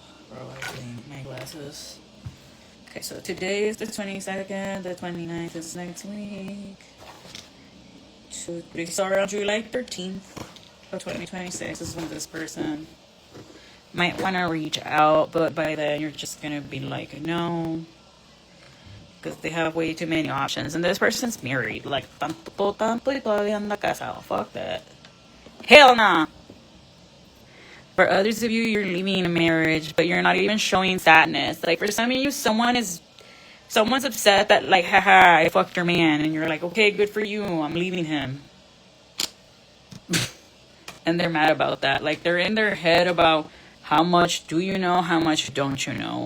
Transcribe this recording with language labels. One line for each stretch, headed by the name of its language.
English: Bro, I need my glasses. Okay, so today is the 22nd, the 29th is next week. 2, 3, so around July 13th of 2026 is when this person might want to reach out, but by then you're just going to be like, no. Because they have way too many options. And this person's married.
Spanish: Like, tanto y todavía anda casado.
English: Fuck that. Hell nah. For others of you, you're leaving a marriage, but you're not even showing sadness. Like, for some of you, someone's upset that, like, haha, I fucked your man. And you're like, okay, good for you. I'm leaving him. And they're mad about that. Like, they're in their head about how much do you know, how much don't you know.